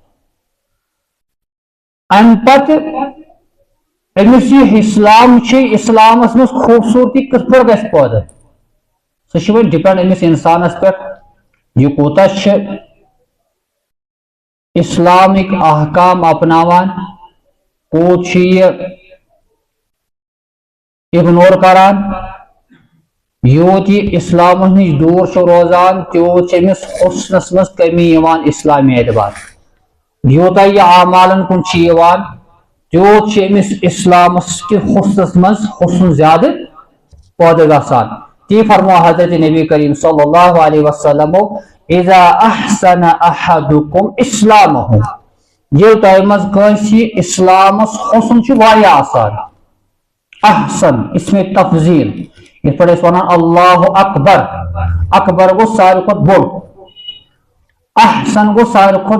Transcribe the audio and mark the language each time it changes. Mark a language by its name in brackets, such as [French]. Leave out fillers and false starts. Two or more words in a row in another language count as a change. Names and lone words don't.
[Kashmiri] امہِ پتہٕ أمِس یہِ اسلام چھُ اسلامس منٛز خوٗبصوٗرتی کِتھ پٲٹھۍ گژھِ پٲدٕ سُہ چھُ وۄنۍ ڈِپینڈ أمِس انسانس پٮ۪ٹھ یہِ کوٗتاہ چھِ اسلامٕکۍ احکام اپناوان کوٗت چھُ یہِ اگنور کران یوٗت یہِ اسلامس نِش دوٗر چھُ روزان تیوٗت چھِ أمِس حُسنس منٛز کٔمی یِوان اسلامی اعتبار یوٗتاہ یہِ اعمالن کُن چھُ یِوان تیوٗت چھُ أمِس اسلامس کِس حُسنس منٛز حُسن زیادٕ پٲدٕ گژھان تی فرمو حضرت نبی کریم [Arabic] صلی اللہ علیہ وسلم اذا احسن احدکم اسلامہ [Kashmiri] ییٚلہِ تۄہہِ منٛز کٲنٛسہِ اسلامس حُسن چھُ واریاہ آسان احسن اسمِ تفضیل یِتھ پٲٹھۍ أسۍ ونان [Arabic] اللہ اکبر [Kashmiri] اکبر گوٚو ساروی کھۄتہٕ بوٚڑ احسن گوٚو ساروی کھۄتہٕ